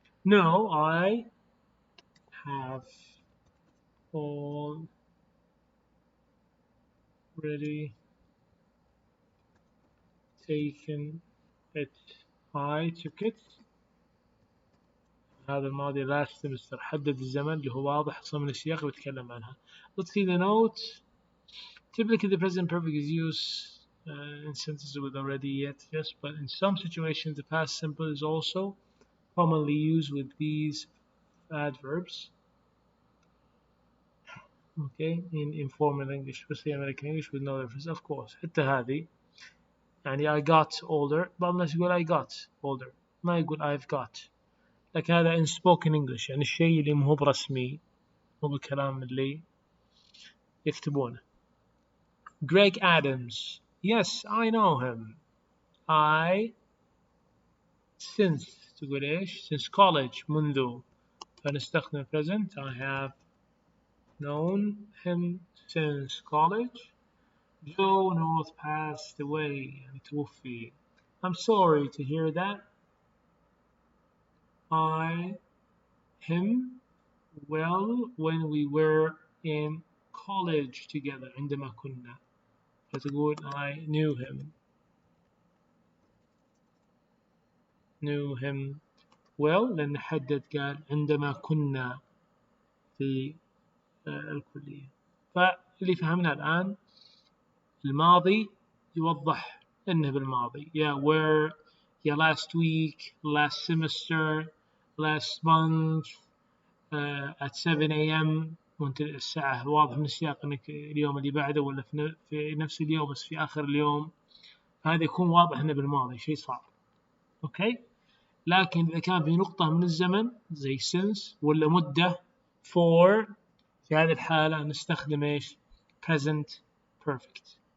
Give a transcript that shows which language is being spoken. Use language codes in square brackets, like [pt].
[en] No, I have already taken it. I took it. [ar] هذا الماضي [en] last semester. [ar] حدد الزمن اللي هو واضح أصلا من السياق اللي بتكلم عنها. [en] Let's see the notes. Typically the present perfect is used in sentences with already yet, yes, but in some situations the past simple is also commonly used with these adverbs. Okay, in informal English, especially American English with no reference, of course. [ar] حتى هذه يعني [en] I got older. [ar] بعض الناس يقول I got older، ما يقول [en] I've got. [ar] لكن هذا [en] in spoken English، [ar] يعني الشيء اللي مو برسمي، مو بالكلام اللي يكتبونه. [en] Greg Adams. Yes, I know him. I since [ar] تقول إيش؟ [en] Since college منذ. [ar] فنستخدم present. [en] I have known him since college. Joe North passed away [ar] يعني توفي. [en] I'm sorry to hear that. I him well when we were in college together [ar] عندما كنا. فتقول [en] I knew him well [ar] لأن حدد قال عندما كنا في الكلية. فاللي فهمنا الآن الماضي يوضح إنه بالماضي يا were يا [en] last week, last semester, last month, at 7 a.m. [ar] وانت الساعة واضح من السياق انك اليوم اللي بعده ولا في نفس اليوم بس في آخر اليوم. هذا يكون واضح انه بالماضي شيء صعب. اوكي. لكن إذا كان في نقطة من الزمن زي since ولا مدة for في هذه الحالة نستخدم ايش؟ present perfect.